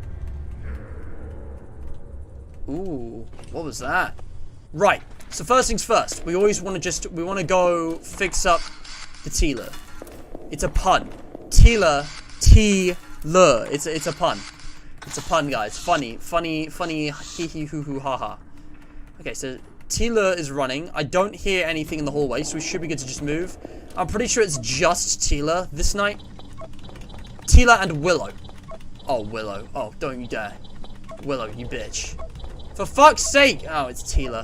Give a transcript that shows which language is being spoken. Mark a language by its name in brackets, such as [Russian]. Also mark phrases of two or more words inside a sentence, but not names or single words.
[English] Ooh, what was that? Right, so first things first. We always want to we want to go fix up the Tealer. It's a pun. Tealer, T-lur. It's a pun. It's a pun, guys. Funny, hee hee hoo hoo ha ha. Okay, so Tealer is running. I don't hear anything in the hallway, so we should be good to just move. I'm pretty sure it's just Tealer this night. Tealer and Willow. Oh, Willow. Oh, don't you dare. Willow, you bitch. For fuck's sake! Oh, it's Tealer.